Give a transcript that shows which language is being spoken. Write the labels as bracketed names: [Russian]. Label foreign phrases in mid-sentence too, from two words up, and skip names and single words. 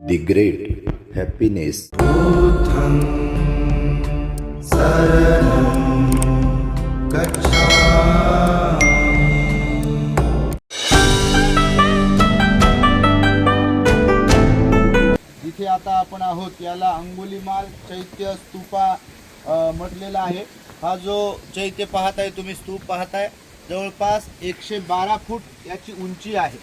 [English] The great happiness. [Pali] बुद्धं शरणं गच्छामि। [Marathi] जिथे आता आपण आहोत याला अंगुलीमाल चैत्य स्तूपा म्हटलेला आहे। हा जो चैत्य पाहताय तुम्ही, स्तूप पाहताय, जवळपास 112 फूट याची उंची आहे।